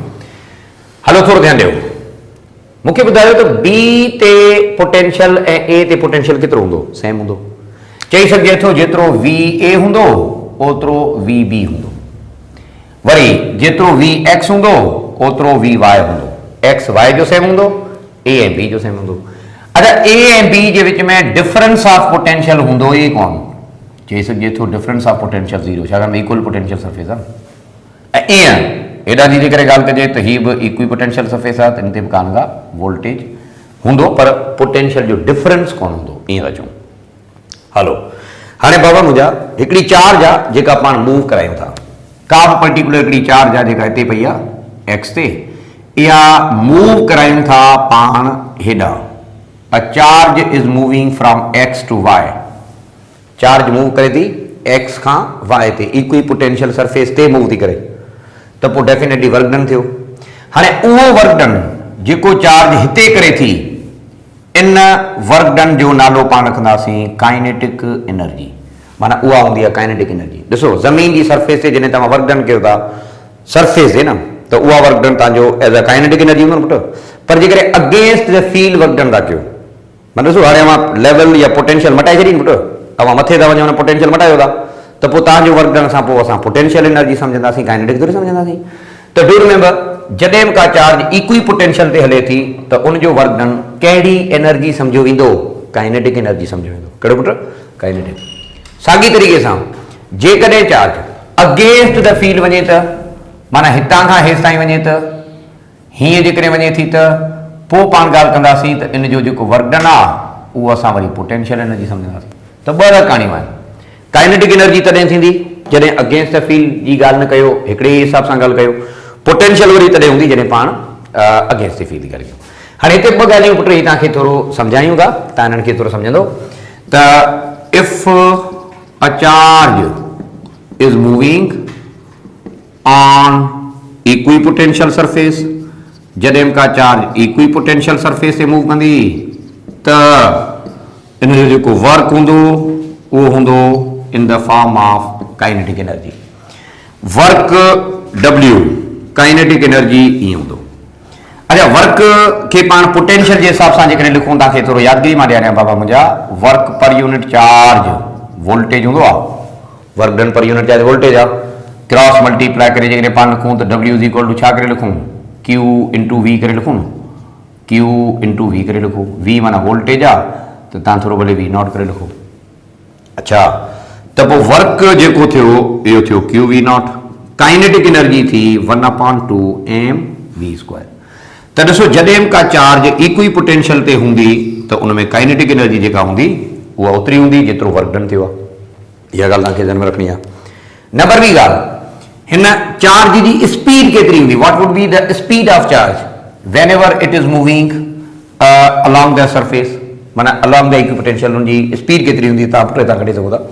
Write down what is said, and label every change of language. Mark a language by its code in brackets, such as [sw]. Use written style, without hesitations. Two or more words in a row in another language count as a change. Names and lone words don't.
[sd] हलो, थोरो ध्यानु ॾियो, मूंखे ॿुधायो त बी ते पोटेंशियल ऐं ए ते पोटेंशियल केतिरो हूंदो, सेम हूंदो। चई सघिजे थो जेतिरो वी ए हूंदो ओतिरो वी बी हूंदो, वरी जेतिरो वी एक्स हूंदो ओतिरो वी वाई हूंदो। एक्स वाई जो सेम हूंदो, ए ऐं बी जो सेम हूंदो। अच्छा, ए ऐं बी जे विच में [en] difference of potential [sd] हूंदो ई कोन, चई सघिजे थो [en] difference of potential [sd] ज़ीरो, छाकाणि [en] equal potential surface [sd] आहे। ऐं ईअं हेॾा जी जेकॾहिं ॻाल्हि कजे त हीअ बि [en] equipotential surface [sd] आहे, त इन ते बि कान का वोल्टेज हूंदो, पर पोटेंशियल जो डिफरेंस कोन हूंदो, ईअं था चऊं। हलो, हाणे बाबा मुंहिंजा हिकिड़ी चार्ज आहे जेका पाण मूव करायूं था, का बि पर्टिकुलर हिकिड़ी चार्ज आहे जेका हिते पई आहे एक्स ते, इहा मूव करायूं था पाण हेॾां। [en] a charge is moving from X to Y, [sd] चार्ज मूव करे थी एक्स खां वाई ते, [en] equipotential surface [sd] ते मूव थी करे, त पोइ डेफिनेटली [en] work done [sd] थियो। हाणे उहो [en] work done [sd] जेको चार्ज हिते करे थी, इन [en] work done [sd] जो नालो पाण रखंदासीं [en] kinetic energy, [sd] माना उहा हूंदी आहे [en] kinetic energy. [sd] ॾिसो, ज़मीन जी सरफेस ते जॾहिं तव्हां [en] work done [sd] कयो था, सरफेस है न, त उहा [en] work done [sd] तव्हांजो [en] as a kinetic energy [sd] हूंदो न पुटु। पर जेकॾहिं [en] against the field work done [sd] था कयो, माना ॾिसो हाणे मां लेवल या पोटेंशियल मटाए छॾी पुटु, तव्हां मथे था वञो न पोटेंशियल मटायो था, त पोइ तव्हांजो [en] work done [sd] सां पोइ असां [en] potential energy [sd] सम्झंदासीं, काइनेटिक थोरी सम्झंदासीं। [en] त do remember, [sd] जॾहिं बि का चार्ज इक्वी पोटेंशियल ते हले थी त उनजो [en] work done [sd] कहिड़ी एनर्जी सम्झो वेंदो, [en] kinetic energy [sd] सम्झो वेंदो। कहिड़ो पुटु, काइनेटिक। साॻी तरीक़े सां जेकॾहिं चार्ज [en] against the field [sd] वञे त, माना हितां खां हेसि ताईं वञे त, हीअं जेकॾहिं वञे थी त पोइ पाण ॻाल्हि कंदासीं त इन जो जेको [en] work done [sd] आहे उहो असां वरी [en] potential energy [sd] सम्झंदासीं। त ॿ रकाणियूं आहिनि। [en] kinetic energy [sd] तॾहिं थींदी जॾहिं [en] against the field [sd] जी ॻाल्हि न कयो, हिकिड़े हिसाब सां ॻाल्हि कयो। पोटेंशियल वरी तॾहिं हूंदी जॾहिं पाण [en] against the field [sd] जी ॻाल्हि कयूं। हाणे हिते ॿ ॻाल्हियूं पुट ही तव्हांखे थोरो सम्झायूं था, तव्हां हिननि खे थोरो सम्झंदो त [en] if a charge is moving on equipotential surface, [sd] जॾहिं का चार्ज [en] equipotential surface [sd] ते मूव कंदी त इन जो जेको वर्क हूंदो उहो हूंदो [en] in the form of kinetic energy. [sd] वर्क W [en] kinetic energy [sd] ईअं हूंदो। अच्छा, वर्क खे पाण पोटेंशियल जे हिसाब सां जेकॾहिं लिखूं, तव्हांखे थोरो यादगिरी मां ॾियारियां बाबा मुंहिंजा, [en] work per unit charge voltage [sd] हूंदो आहे, [en] work done per unit charge voltage [sd] आहे, [en] cross multiply [sd] करे जेकॾहिं पाण लिखूं त [en] W is equal to [sd] छा करे लिखूं, [en] Q into V [sd] करे लिखूं, [en] Q into V [sd] करे लिखूं। V माना वोल्टेज आहे, त तव्हां थोरो भले [en] V not [sd] करे लिखो। अच्छा, त पोइ वर्क जेको थियो इहो थियो [en] QV not, kinetic energy [sd] थी 1/2 mv²। त ॾिसो, जॾहिं का चार्ज इक्वी पोटेंशियल ते हूंदी त उन में [en] kinetic energy [sd] जेका हूंदी उहा ओतिरी हूंदी जेतिरो [en] work done [sd] थियो आहे। इहा ॻाल्हि तव्हांखे ध्यान में रखणी आहे। नंबर ॿी ॻाल्हि, हिन चार्ज जी स्पीड केतिरी हूंदी, [en] What would be the speed of charge whenever it is moving along the surface, माना along the equipotential, [sd] उनजी स्पीड केतिरी हूंदी, तव्हां पुट तव्हां कढी सघो था।